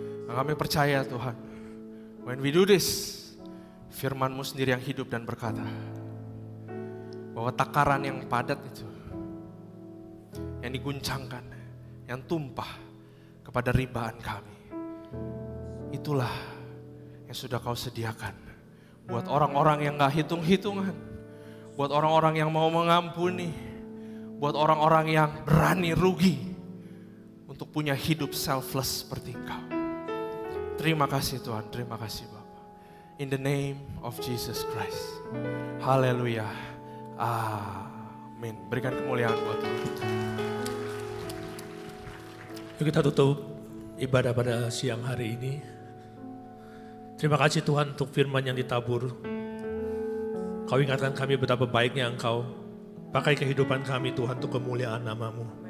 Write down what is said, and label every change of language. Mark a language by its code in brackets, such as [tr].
[id] Nah, kami percaya Tuhan, [en] when we do this, [id] firman-Mu sendiri yang hidup dan berkata bahwa takaran yang padat itu, yang diguncangkan, yang tumpah kepada ribaan kami, itulah yang sudah Kau sediakan buat orang-orang yang gak hitung-hitungan, buat orang-orang yang mau mengampuni, buat orang-orang yang berani rugi untuk punya hidup selfless seperti Engkau. Terima kasih Tuhan, terima kasih Bapak. [en] In the name of Jesus Christ. [id] Haleluya. Amin. Berikan kemuliaan buat Tuhan. Yuk kita tutup ibadah pada siang hari ini. Terima kasih Tuhan untuk firman yang ditabur. Kau ingatkan kami betapa baiknya Engkau. Pakai kehidupan kami Tuhan untuk kemuliaan nama-Mu.